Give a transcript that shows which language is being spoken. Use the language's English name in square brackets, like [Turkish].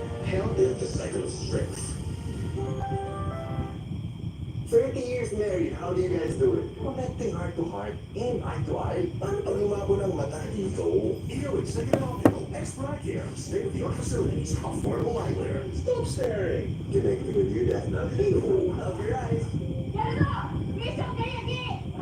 [English] Health is the cycle of strength. 30 years married, how do you guys do it? Connecting heart to heart and eye to eye. [Filipino] Paano pag lumabo ng mata dito? [English] Here with Second Optical Extra Care, state-of-the-art facilities, affordable eyewear. Stop staring. Connecting with you, Dad. Nothing. Love your eyes. Get it off! Please don't get it!